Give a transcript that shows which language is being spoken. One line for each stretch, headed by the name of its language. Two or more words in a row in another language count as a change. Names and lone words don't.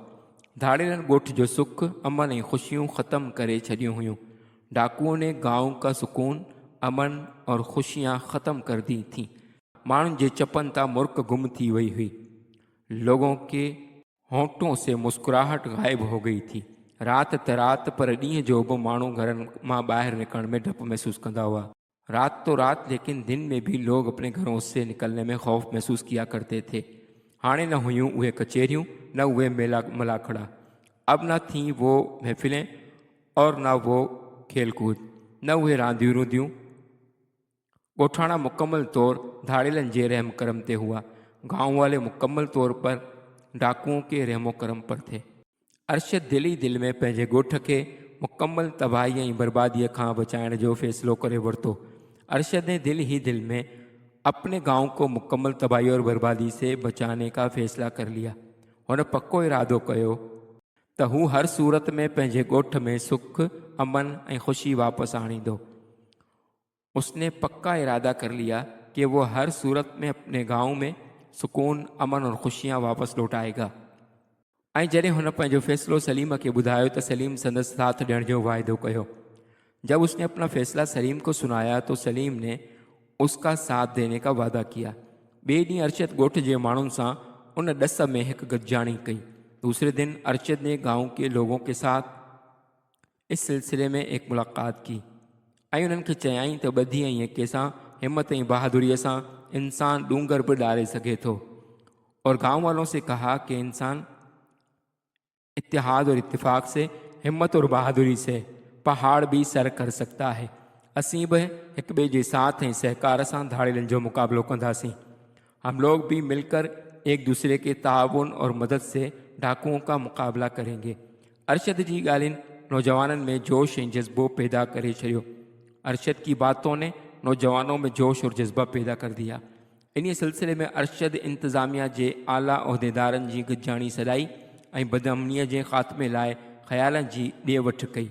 Sindhi: धाड़ेलन ॻोठ जो सुख अमन ऐं ख़ुशियूं ख़त्म करे छॾियूं हुयूं।
Hindi: डाकुओं ने गांव का सुकून, अमन और खुशियाँ ख़त्म कर दी थीं।
Sindhi: माण्हुनि जे चपन तां मुर्क गुम थी वई हुई।
Hindi: लोगों के होंठों से मुस्कुराहट गायब हो गई थी।
Sindhi: रात त रात पर ॾींहं जो बि माण्हू घरनि मां ॿाहिरि निकरण में डप महसूस कंदा हुआ।
Hindi: रात तो रात, लेकिन दिन में भी लोग अपने घरों से निकलने में खौफ महसूस किया करते थे।
Sindhi: हाणे न हुयूं उहे कचहरियूं, न उहे मेला मलाखड़ा।
Hindi: अब न थीं वो महफ़िलें और न वो खेल कूद,
Sindhi: न उहे रांदियूं रूंदियूं। ॻोठाणा मुकम्मल तौर धाड़ेलन जे रहम करम ते हुआ।
Hindi: गांव वाले मुकम्मल तौर पर डाकुओं के रहमो करम पर थे।
Sindhi: अरशद दिल ही दिल में पंहिंजे ॻोठ खे मुकम्मल तबाही ऐं बर्बादीअ खां बचाइण जो फ़ैसिलो करे वरितो।
Hindi: अरशद ने दिल ही दिल में अपने गांव को मुकम्मल तबाही और बर्बादी से बचाने का फ़ैसला कर लिया।
Sindhi: हुन पक्को इरादो कयो त हू हर सूरत में पंहिंजे ॻोठ में सुख, अमन ऐं ख़ुशी वापसि आणींदो।
Hindi: उसने पक्का इरादा कर लिया कि वो हर सूरत में अपने गांव में सुकून, अमन और खुशियाँ वापस लौटाएगा।
Sindhi: ऐं जॾहिं हुन पंहिंजो फ़ैसिलो सलीम के ॿुधायो त सलीम संदसि साथ ॾियण जो वाइदो कयो।
Hindi: जब उसने अपना फ़ैसला सलीम को सुनाया तो सलीम ने उसका साथ देने का वादा किया।
Sindhi: ॿिए ॾींहुं अरशद ॻोठ जे माण्हुनि सां उन ॾस में हिकु गॾिजाणी कई।
Hindi: दूसरे दिन अरशद ने गांव के लोगों के साथ इस सिलसिले में एक मुलाकात की
Sindhi: ऐं उन्हनि खे चयाईं त ॿधी ऐं यके सां, हिम्मत ऐं बहादुरीअ सां इंसान डूंगर भी डाले सके थो।
Hindi: और गांव वालों से कहा कि इंसान इत्तेहाद और इत्तेफाक से, हिम्मत और बहादुरी से पहाड़ भी सर कर सकता है।
Sindhi: असीं भी एक ॿिए जे साथ ऐं सहकार सां धाड़ेलन जो मुकाबलो कंदासीं।
Hindi: हम लोग भी मिलकर एक दूसरे के ताउन और मदद से डाकुओं का मुकाबला करेंगे।
Sindhi: अरशद जी ॻाल्हियुनि नौजवाननि में जोश ऐं जज्बो पैदा करे छॾियो।
Hindi: अरशद की बातों ने नौजवानों में जोश और जज्बा पैदा कर दिया।
Sindhi: इन सिलसिले में अरशद इंतज़ामिया जे आला उहदेदारनि जी गॾिजाणी सॾाई ऐं बदअमनीअ जे ख़ात्मे लाइ ख़्यालनि जी ॾे वठि कई।